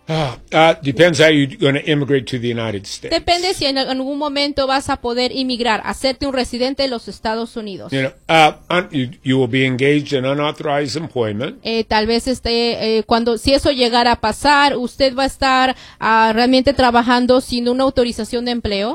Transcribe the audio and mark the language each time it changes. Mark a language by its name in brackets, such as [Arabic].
[English] Depends how you're going to immigrate to the United States. [Spanish] Depende si en algún momento vas a poder inmigrar, hacerte un residente de los Estados Unidos. [English] You know, you will be engaged in unauthorized employment. [Spanish] Tal vez esté cuando si eso llegara a pasar, usted va a estar realmente trabajando sin una autorización de empleo.